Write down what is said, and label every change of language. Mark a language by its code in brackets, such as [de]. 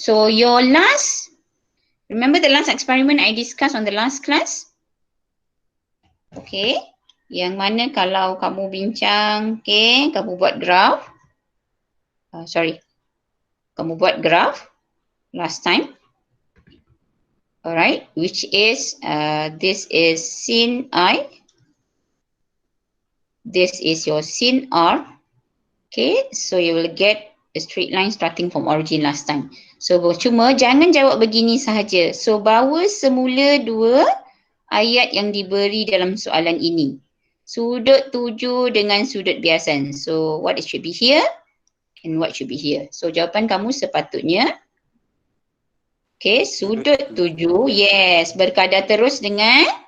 [en] So your last, remember the last experiment I discussed on the last class? [ms] Okay, yang mana kalau kamu bincang, okay, kamu buat graph. Kamu buat graph [en] last time. Alright, which is, this is sin I. This is your sin R. Okay, so you will get a straight line starting from origin last time. [ms] So cuma jangan jawab begini sahaja. So bawa semula 2 ayat yang diberi dalam soalan ini. Sudut 7 dengan sudut biasan. [en] So what it should be here and what should be here. [ms] So jawapan kamu sepatutnya, okay, sudut 7, yes, berkadar terus dengan